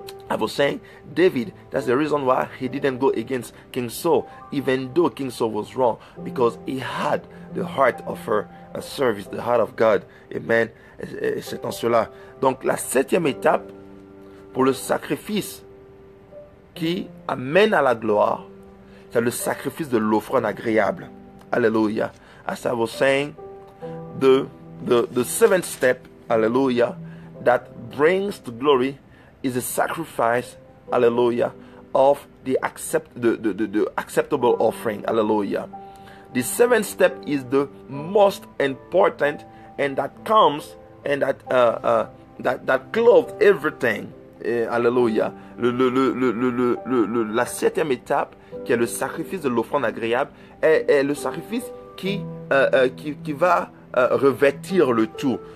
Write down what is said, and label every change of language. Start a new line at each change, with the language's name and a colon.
English: I was saying, David, that's the reason why he didn't go against King Saul, even though King Saul was wrong, because he had the heart of a service, the heart of God.
French: Amen. Et c'est en cela. Donc, la 7e étape pour le sacrifice qui amène à la gloire, c'est le sacrifice de l'offrande agréable.
English: Hallelujah. As I was saying, the 7th step, hallelujah, that brings to glory is a sacrifice, hallelujah, of the acceptable offering, hallelujah. The 7th step is the most important, and that comes and that clothes everything, hallelujah.
French: La 7e étape, qui est le sacrifice de l'offrande agréable, est le sacrifice qui va revêtir le tout.